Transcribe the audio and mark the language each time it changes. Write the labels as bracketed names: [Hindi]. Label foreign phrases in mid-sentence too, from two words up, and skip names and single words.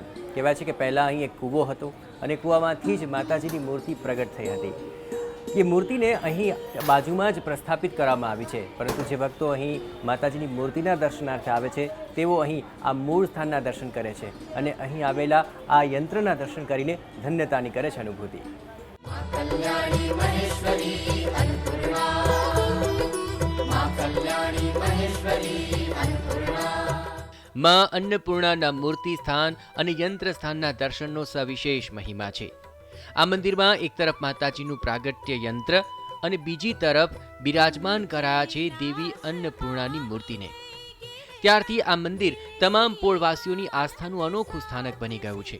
[Gujarati] કહેવાય છે કે પહેલાં અહીં એક કૂવો હતો અને કૂવામાંથી જ માતાજીની મૂર્તિ પ્રગટ થઈ હતી. એ મૂર્તિને અહીં બાજુમાં જ પ્રસ્થાપિત કરવામાં આવી છે, પરંતુ જે ભક્તો અહીં માતાજીની મૂર્તિના દર્શનાર્થે આવે છે તેઓ અહીં આ મૂળ સ્થાનના દર્શન કરે છે અને અહીં આવેલા આ યંત્રના દર્શન કરીને ધન્યતાની કરે છે અનુભૂતિ. [Sanskrit] कल्याणी महेश्वरी अन्नपूर्णा मां कल्याणी महेश्वरी अन्नपूर्णा। [Gujarati] માં અન્નપૂર્ણાના મૂર્તિ સ્થાન અને યંત્ર સ્થાનના દર્શનનો સવિશેષ મહિમા છે. આ મંદિરમાં એક તરફ માતાજીનું પ્રાગટ્ય યંત્ર અને બીજી તરફ બિરાજમાન કરાયા છે દેવી અન્નપૂર્ણાની મૂર્તિને. ત્યારથી આ મંદિર તમામ પોળવાસીઓની આસ્થાનું અનોખું સ્થાનક બની ગયું છે.